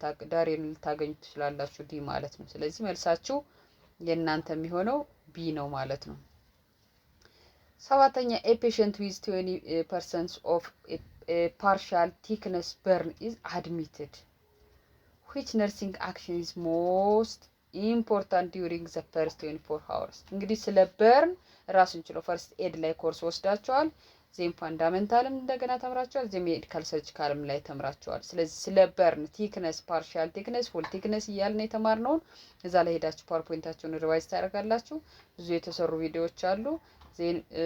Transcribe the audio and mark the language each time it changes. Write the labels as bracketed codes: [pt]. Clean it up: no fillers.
[am] ዳሪን ልታገኙ ትችላላችሁ፣ ዲ ማለት ነው። ስለዚህ መልሳችሁ የእናንተ የሚሆነው ቢ ነው ማለት ነው። ሰባተኛ [en] a patient with 20% of a partial thickness burn is admitted. Which nursing action is most important during the first 24 hours? [am] እንግዲህ ስለ በርን ራሱን ችሎ ፈርስት ኤድ ላይ ኮርስ ወስዳቸዋል። ዜም ፋንዳሜንታልም እንደገና ተምራቸዋል። ዜም ሜዲካል ሰርጂካልም ላይ ተምራቸዋል። ስለዚህ ስለ በርን ቲክነስ፣ ፓርሻል ቲክነስ፣ ፉል ቲክነስ እያልን የተማርነውን እዛ ላይ ሄዳችሁ ፓወርፖይንታችሁን ሪቫይዝ ታደርጋላችሁ። ብዙ የተሰሩ ቪዲዮዎች አሉ። ዜን